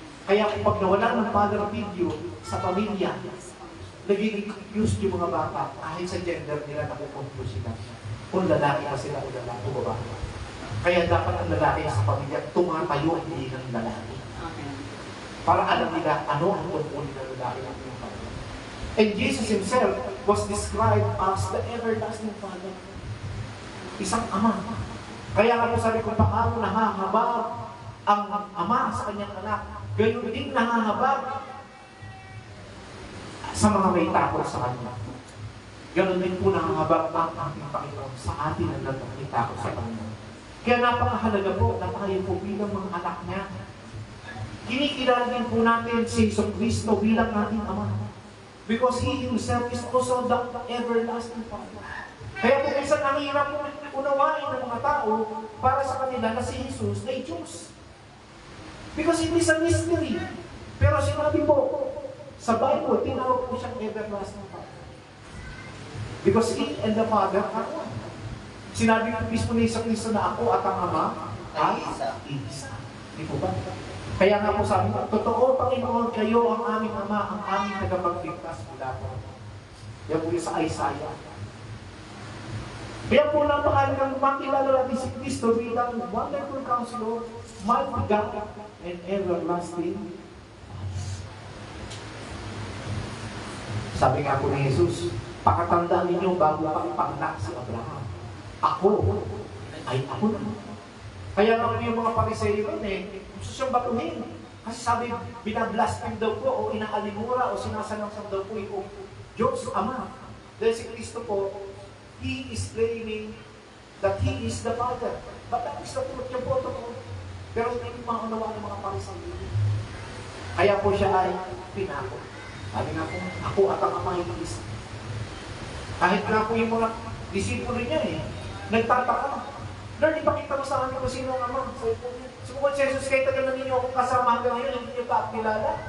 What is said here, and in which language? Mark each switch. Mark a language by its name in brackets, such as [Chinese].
[Filipino] Kaya pag nawala ng father figure sa pamilya, naging confused yung mga bata kahit sa gender nila nakukonfuse sila. Kung lalaki pa sila o lalaki o babae. Kaya dapat ang lalaki sa pamilya tumatayo at hindi ng lalaki. Para alam nila ano ang tungkulin ng lalaki ng yung pamilya. [English] And Jesus Himself was described as the everlasting Father. [Filipino] Isang ama. Kaya nga po sabi ko, paano nahahabag ang ama sa kanyang anak, gayon din nahahabag sa mga may takot sa kanya. Ganon din po nahahabag ang ating Panginoon sa atin ang may takot sa Panginoon. Kaya napakahalaga po na tayo po bilang mga anak niya. Kinikilala din po natin si Jesu Cristo bilang ating ama. [English] Because He Himself is also the everlasting Father. [Filipino] Kaya po minsan ang hirap po unawain ng mga tao para sa kanila na si Jesus ay Diyos. [English] Because it is a mystery. [Filipino] Pero sinabi po, sa Bible, tinawag po siyang everlasting Father. [English] Because He and the Father are one. [Filipino] Sinabi po mismo ni Jesu Cristo na ako at ang Ama ay isa. Di po ba? Kaya nga po sabi ko, totoo, Panginoon, kayo ang aming Ama, ang aming tagapagligtas mula po. Yan po yung sa Isaiah. Kaya po napakalagang makilala natin si Kristo bilang [English] Wonderful Counselor, Mighty God, and Everlasting. [Filipino] Sabi nga po ni Jesus, pakatandaan ninyo bago pa ipanganak si Abraham. Ako ay ako na. Kaya nga po yung mga Pariseyo gusto siyang batuhin. Kasi sabi, binablaspheme daw po, o inaalimura, o sinasalangsang daw po yung Diyos Ama. Dahil si Kristo po, [English] He is claiming that He is the Father. But that is the truth [Filipino] niya po ito po. Pero hindi maunawa ng mga Pariseyo. Kaya po siya ay pinako. Sabi nga po, ako at ang Ama ay isa. Kahit nga po yung mga disipulo niya nagtataka. Lord, ipakita mo sa amin kung sino ang Ama. Sumukot si Jesus, kahit tagal na ninyo akong kasama hanggang ngayon, hindi niyo pa kilala.